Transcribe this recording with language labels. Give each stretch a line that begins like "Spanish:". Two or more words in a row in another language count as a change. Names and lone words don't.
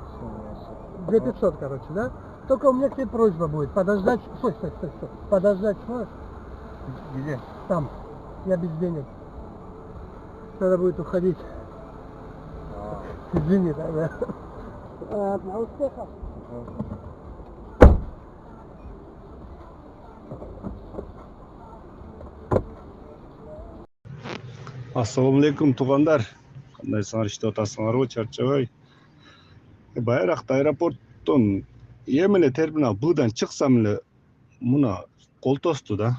Russian: 2500, короче, да? Только у меня к тебе просьба будет. Подождать. Стой. Подождать сможешь? Где? Там. Я без денег. Надо будет уходить. Извини, да. На успехах.
Kyrgyz: Ассалаумалейкум, туугандар. Кандайсыңар, иштеп атасыңарбы, чарчабай. Байракта аэропорттон эмеле терминал Б'дан чыксам эле муна кол тосту да.